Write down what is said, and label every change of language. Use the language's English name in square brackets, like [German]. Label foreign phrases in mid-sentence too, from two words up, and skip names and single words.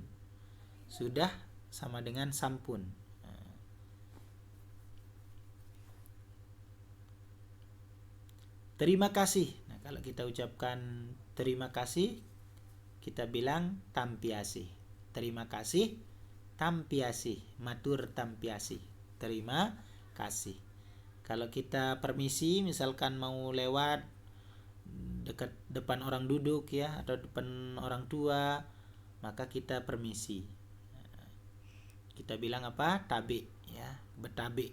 [Indonesian] Sudah sama dengan sampun. Terima kasih. Nah, kalau kita ucapkan terima kasih, kita bilang tampiasi. Terima kasih, [Sasak] tampiasi. Matur tampiasi. [Indonesian] Terima kasih. Kalau kita permisi, misalkan mau lewat dekat depan orang duduk ya, atau depan orang tua, maka kita permisi. Kita bilang apa? Tabe ya, betabe.